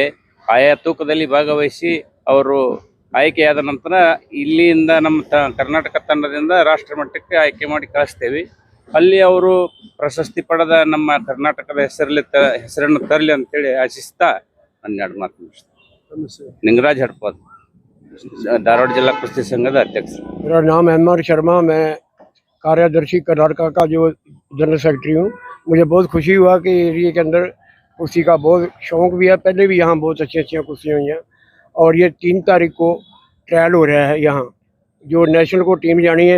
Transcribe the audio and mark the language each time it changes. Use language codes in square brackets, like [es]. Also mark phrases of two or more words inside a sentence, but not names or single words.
[kn] ಆಯಾ ತೂಕದಲ್ಲಿ ಭಾಗವಹಿಸಿ ಅವರು ಆಯ್ಕೆಯಾದ ನಂತರ ಇಲ್ಲಿಂದ ನಮ್ಮ ಕರ್ನಾಟಕ ತಂಡದಿಂದ ರಾಷ್ಟ್ರ ಮಟ್ಟಕ್ಕೆ ಆಯ್ಕೆ ಮಾಡಿ ಕಳಿಸ್ತೇವೆ. ಅಲ್ಲಿ ಅವರು ಪ್ರಶಸ್ತಿ ಪಡೆದ ನಮ್ಮ ಕರ್ನಾಟಕದ ಹೆಸರನ್ನು ತರಲಿ ಅಂತೇಳಿ ಆಶಿಸ್ತಾ 12 ಮಾತು ಮುಗಿಸ್ತೇನೆ. [hi] निंगराज हड़पत, धारवाड़ जिला कुश्ती संघ का अध्यक्ष। मेरा नाम MR शर्मा, मैं कार्यदर्शी कर्नाटका का जो [en] general secretary [hi] हूँ। मुझे बहुत खुशी हुआ कि एरिया के अंदर कुश्ती का बहुत शौक भी है, पहले भी यहाँ बहुत अच्छी कुश्तियाँ हुई हैं। और ये 3 तारीख को ट्रायल हो रहा है यहाँ, जो नेशनल को टीम जानी है।